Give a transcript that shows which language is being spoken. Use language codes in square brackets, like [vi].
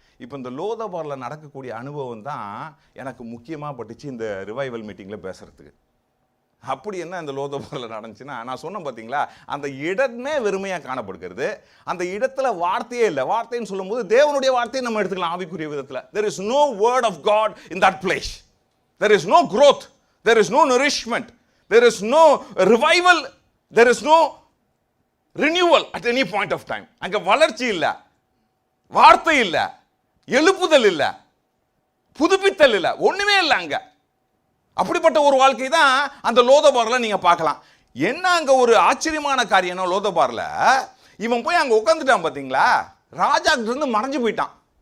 [ta] இப்போ இந்த லோதபாரில் நடக்கக்கூடிய அனுபவம் தான் எனக்கு முக்கியமாக பட்டுச்சு இந்த ரிவைவல் மீட்டிங்கில் பேசுகிறதுக்கு. அப்படி என்ன இந்த லோதபாரில் நடந்துச்சுன்னா, நான் சொன்னேன் பார்த்தீங்களா, அந்த இடமே வெறுமையாக காணப்படுகிறது. அந்த இடத்துல வார்த்தையே இல்லை. வார்த்தைன்னு சொல்லும்போது தேவனுடைய வார்த்தையை நம்ம எடுத்துக்கலாம் ஆவிக்குரிய விதத்தில். [en] there is no word of God in that place. there is no growth, there is no nourishment, there is no revival, there is no renewal at any point of time. [ta] அங்கே வளர்ச்சி இல்லை, வார்த்தை இல்லை, எழுப்புதல் இல்லை, புதுப்பித்தல் இல்லை, ஒன்றுமே இல்லை அங்கே. அப்படிப்பட்ட ஒரு வாழ்க்கை தான் அந்த லோதபாரில் நீங்கள் பார்க்கலாம். என்ன அங்கே ஒரு ஆச்சரியமான காரியம்னா, லோதபாரில் இவன் போய் அங்கே உட்காந்துட்டான் பார்த்தீங்களா, ராஜாக்கிட்ட இருந்து மறைஞ்சு போயிட்டான்.